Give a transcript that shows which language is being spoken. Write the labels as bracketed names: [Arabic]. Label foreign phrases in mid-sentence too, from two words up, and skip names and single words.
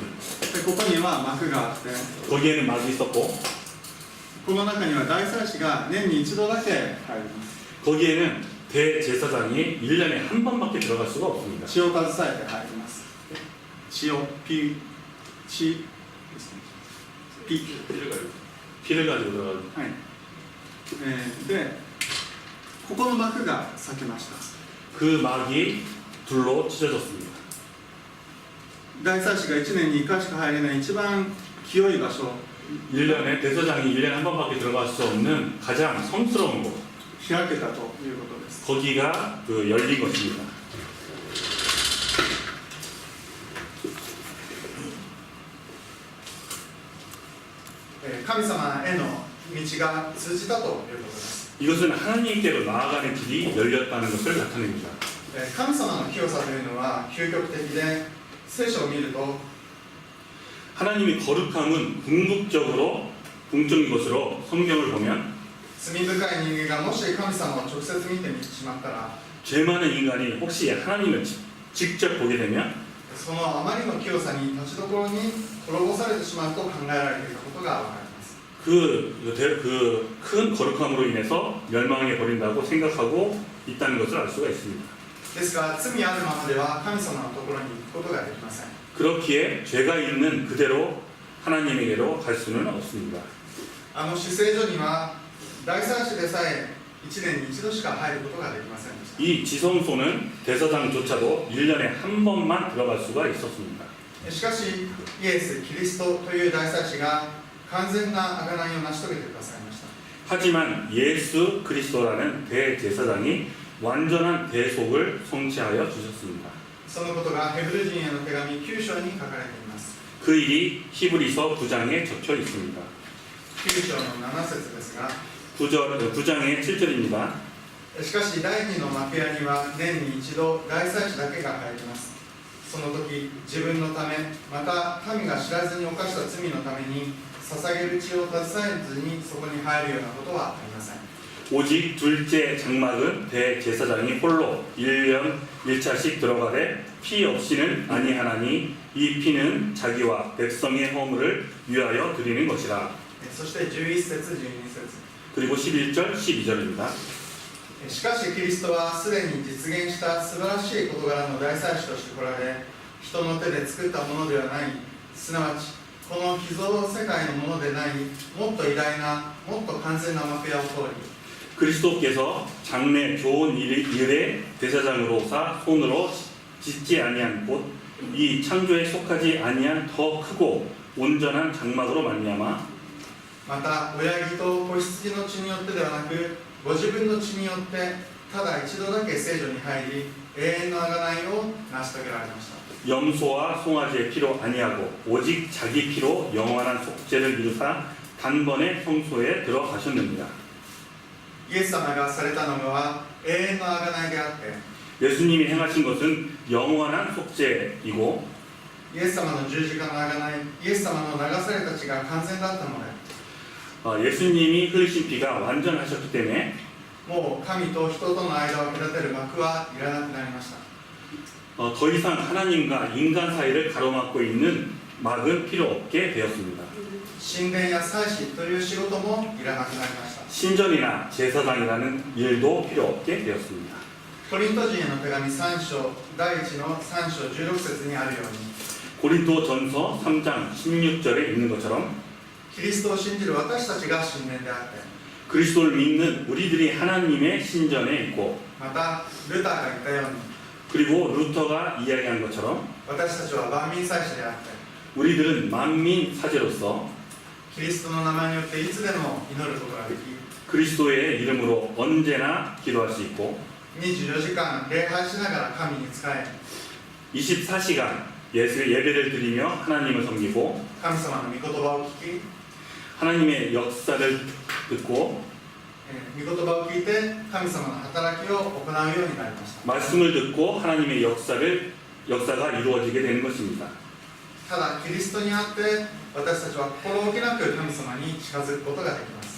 [Japanese] でここには幕があって、 [Korean] 거기에는 막이 있었고 [Japanese] この中には大祭司が年に一度だけ入ります。 [Korean] 거기에는 대제사장이 1년에 한 번밖에 들어갈 수가 없습니다. [Japanese] 血を携えて入ります。血を血ですね。 [Korean] 피를 가지고 들어가는 [Japanese] はい。でここの幕が裂けました。 [Korean] 그 막이 둘로 찢어졌습니다. [Japanese] 大祭司が1年に1回しか入れない一番清い場所、 [Korean] 1년에 대사장이 1년에 한 번밖에 들어갈 수 없는 가장 성스러운 곳 [Japanese] 開けたということです。 [Korean] 거기가 그 열린 것입니다. [Japanese] 神様への道が通じたということです。 [Korean] 이것은 하나님께로 나아가는 길이 열렸다는 것을 나타냅니다. [Japanese] 神様の清さというのは究極的で、聖書を見ると [Korean] 하나님의 거룩함은 궁극적인 것으로 성경을 보면 [Japanese] 罪深い人間がもし神様を直接見てしまったら、 [Korean] 죄 많은 인간이 혹시 하나님을 직접 보게 되면 [Japanese] そのあまりの清さに立ちどころに滅ぼされてしまうと考えられていたことが分かります。 [Korean] 그 큰 거룩함으로 인해서 멸망해 버린다고 생각하고 있다는 것을 알 수가 있습니다. [Japanese] ですが罪あるままでは神様のところに行くことができません。 [Korean] 그렇기에 죄가 있는 그대로 하나님에게로 갈 수는 없습니다. [Japanese] 死聖所には大祭司でさえ1年に一度しか入ることができませんでした。 [Korean] 이 지성소는 대사장조차도 1년에 한 번만 들어갈 수가 있었습니다. [Japanese] しかしイエス・キリストという大祭司が完全な贖いを成し遂げてくださいました。 [Korean] 하지만 예수 그리스도라는 대제사장이 완전한 대속을 성취하여 주셨습니다. [Japanese] そのことがヘブル人への手紙9章に書かれています。 [Korean] 그 일이 히브리서 9장에 적혀 있습니다. [Japanese] 9章の7節ですが、 [Korean] 9장의 7절입니다. [Japanese] しかし第2の幕屋には年に一度大祭司だけが入ります。その時自分のためまた民が知らずに犯した罪のために捧げる血を携えずにそこに入るようなことはありません。 [Korean] 오직 둘째 장막은 대제사장이 홀로 1년 1차씩 들어가되 피 없이는 아니하나니 이 피는 자기와 백성의 허물을 위하여 드리는 것이라. [Japanese] そして11節12節 [Korean] 그리고 11절 12절입니다. [Japanese] しかしキリストはすでに実現した素晴らしい事柄の大祭司として来られ、人の手で作ったものではない、すなわちこの秘蔵世界のものでない、もっと偉大な、もっと完全な幕屋を通り、 [Korean] 그리스도께서 장래 좋은 일의 대사장으로사 손으로 짓지 아니한 곳 이 창조에 속하지 아니한 더 크고 온전한 장막으로 말미암아 [Japanese] また親木と子羊の血によってではなく、ご自分の血によってただ一度だけ聖女に入り、永遠の贖いを成し遂げられました。 [Korean] 염소와 송아지의 피로 아니하고 오직 자기 피로 영원한 속죄를 이루사 단번에 성소에 들어가셨느니라. [Japanese] イエス様がされたのは永遠の贖いであって、 [Korean] 예수님이 행하신 것은 영원한 속죄이고 [Japanese] イエス様の十字架の贖い、イエス様の流された血が完全だったので、 [Korean] 예수님이 흘리신 피가 완전하셨기 때문에 [Japanese] もう神と人との間を隔てる幕はいらなくなりました。 [Korean] 더 이상 하나님과 인간 사이를 가로막고 있는 막은 필요 없게 되었습니다. [Japanese] 神殿や祭司という仕事もいらなくなりました。 [Korean] 신전이나 제사장이라는 일도 필요 없게 되었습니다. [Japanese] コリント人への手紙3章第1の3章16節にあるように、 [Korean] 고린도 전서 3장 16절에 있는 것처럼 [Japanese] キリストを信じる私たちが神殿であって、 [Korean] 그리스도를 믿는 우리들이 하나님의 신전에 있고 [Japanese] またルターが言ったように、 [Korean] 그리고 루터가 이야기한 것처럼 [Japanese] 私たちは万民祭司であって、 [Korean] 우리들은 만민 사제로서 [Japanese] キリストの名前によっていつでも祈ることができ、 [Korean] 그리스도의 이름으로 언제나 기도할 수 있고 [Japanese] 24 時間礼拝しながら神に仕え、 [Korean] 24시간 예배를 드리며 하나님을 섬기고 [Japanese] 神様の御言葉を聞き、 [Korean] 하나님의 역사를 듣고 [Japanese] 御言葉を聞いて神様の働きを行うようになりました。 [Korean] 말씀을 듣고 하나님의 역사가 이루어지게 되는 것입니다. [Japanese] ただキリストにあって私たちは心置きなく神様に近づくことができます。